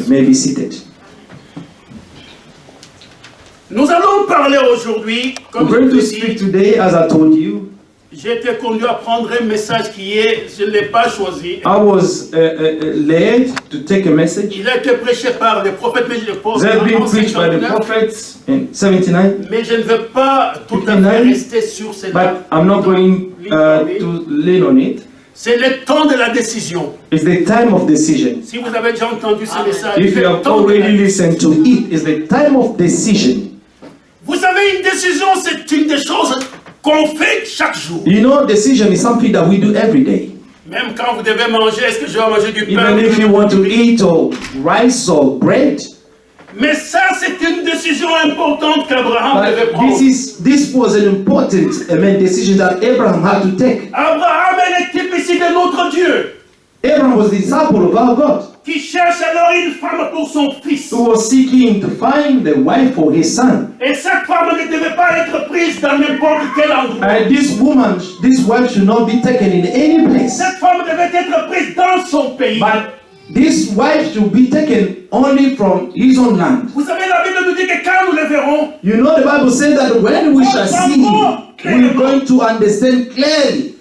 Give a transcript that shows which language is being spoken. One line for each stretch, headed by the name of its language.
English: You may be seated.
French: Nous allons parler aujourd'hui,
English: I'm
French: comme je
English: going
French: vous
English: to
French: l'ai
English: speak
French: dit,
English: today, as I told you.
French: j'ai été conduit à prendre un message qui est, je ne l'ai pas choisi.
English: I was led to take a message
French: Il a été prêché par le prophète, mais je le pose
English: that had been
French: en
English: preached by the
French: 59.
English: prophets in 79,
French: Mais je ne veux pas tout à fait
English: 59,
French: rester sur cela.
English: but I'm not going to lean on it.
French: C'est le temps de la décision.
English: It's the time of decision.
French: Si vous avez déjà entendu ce message,
English: If
French: c'est le
English: have
French: temps de la
English: already
French: décision.
English: listened to it, it's the time of decision.
French: Vous savez, une décision, c'est une des choses qu'on fait chaque jour.
English: You know, decision is something that we do every day.
French: Même quand vous devez manger, est-ce que je vais manger du pain?
English: Even if you want to eat or rice or bread.
French: Mais ça, c'est une décision importante qu'Abraham devait
English: But
French: prendre.
English: this was an important decision that Abraham had to take.
French: Abraham est le type ici de notre Dieu,
English: Abraham was the disciple of our God,
French: qui cherche alors une femme pour son fils.
English: who was seeking to find the wife for his son.
French: Et cette femme ne devait pas être prise dans n'importe quel endroit.
English: And this wife should not be taken in any place.
French: Cette femme devait être prise dans son pays.
English: But this wife should be taken only from his own land.
French: Vous savez, la Bible nous dit que quand nous le verrons,
English: You know, the Bible says that when we shall see him, we're going to understand clearly.